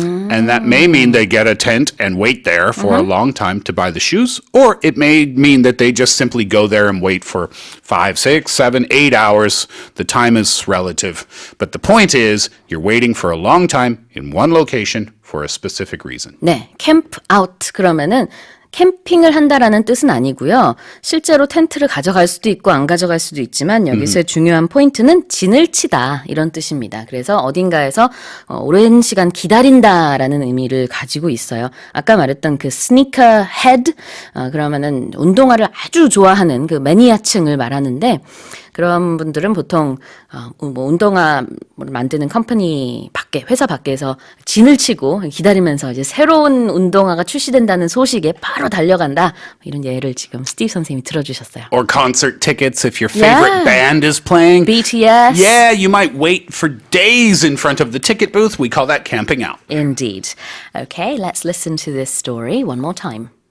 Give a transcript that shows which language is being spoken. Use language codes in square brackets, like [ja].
[en] And that may mean they get a tent and wait there for a long time to buy the shoes, or it may mean that they just simply go there and wait for 5, 6, 7, 8 hours. The time is relative. But the point is, you're waiting for a long time in one location for a specific reason. [ko] 네, 캠프 아웃 그러면은 캠핑을 한다라는 뜻은 아니고요. 실제로 텐트를 가져갈 수도 있고 안 가져갈 수도 있지만 여기서의 중요한 포인트는 진을 치다 이런 뜻입니다. 그래서 어딘가에서 오랜 시간 기다린다라는 의미를 가지고 있어요. 아까 말했던 그 스니커 헤드 그러면은 운동화를 아주 좋아하는 그 매니아층을 말하는데 그런 분들은 보통 뭐 운동화 만드는 컴퍼니 밖에 회사 밖에서 진을 치고 기다리면서 이제 새로운 운동화가 출시된다는 소식에 바로 달려간다 이런 예를 지금 스티브 선생님이 들어주셨어요. [en] Or concert tickets if your favorite band is playing. BTS. Yeah, you might wait for days in front of the ticket booth. We call that camping out. Indeed. Okay, let's listen to this story one more time.